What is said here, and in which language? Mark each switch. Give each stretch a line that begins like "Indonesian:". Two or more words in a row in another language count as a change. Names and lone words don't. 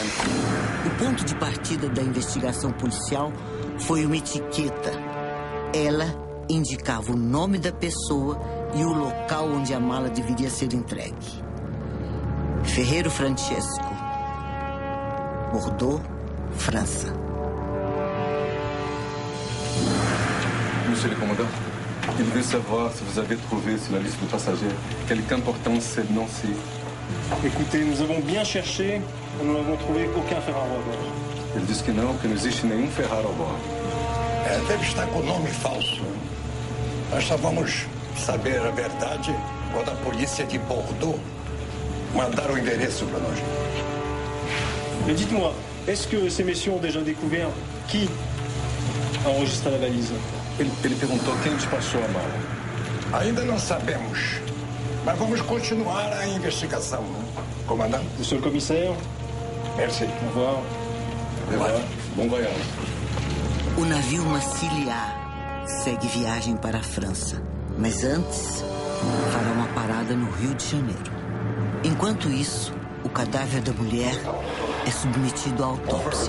Portuguese: O ponto de partida da investigação policial foi uma etiqueta. Ela indicava o nome da pessoa e o local onde a mala deveria ser entregue. Ferreiro Francesco, Bordeaux, França.
French: Monsieur le commandant, il veut savoir si vous avez trouvé sur la liste de passagers quelqu'un portant ce nom-ci. Écoutez, nous avons bien cherché, nous n'avons trouvé aucun Ferraro à bord.
Portuguese: Ele disse que não existe nenhum Ferraro a bordo. Deve estar com nome falso. Nós só vamos saber a verdade quando a polícia de Bordeaux mandar o endereço para nós.
French: Mais dites-moi, est-ce que ces messieurs ont déjà découvert qui a enregistré la valise?
Portuguese: Ele perguntou quem despachou a mala. Ainda não sabemos, mas vamos continuar a investigação, comandante.
French: Monsieur le commissaire, Merci. au revoir.
Portuguese: Bom voyage. O navio Massiliá segue viagem para a França, mas antes fará uma parada no Rio de Janeiro. Enquanto isso, o cadáver da mulher é submetido à autópsia.